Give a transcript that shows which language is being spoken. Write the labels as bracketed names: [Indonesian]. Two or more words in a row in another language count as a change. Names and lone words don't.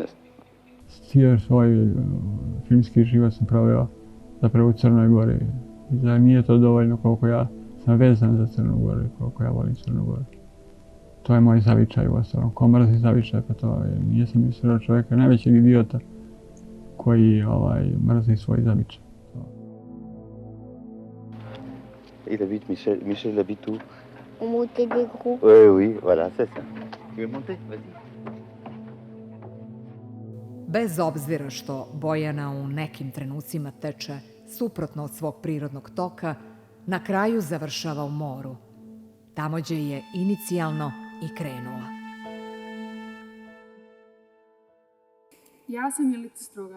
[Serbian] Cijeli svoj filmski život sam proveo zapravo u Crnoj Gori. I da nije to dovoljno koliko ja sam vezan za Crnu Goru i koliko ja volim Crnu Goru. To je moj zavičaj u ostalom. Ko mrzi zavičaj, pa to je. Nisam mislio čovjeka najvećeg idiota koji mrzi svoj zavičaj. [French] Il habite, Michel habite où? On montait des groupes. Oui, voilà, c'est ça. Tu veux monter? Vas-y. [Serbian] Bez obzira što Bojana u nekim trenucima teče suprotno od svog prirodnog toka, na kraju završava u moru. Tamo gdje je inicijalno i krenula. Ja sam Milica Strugar.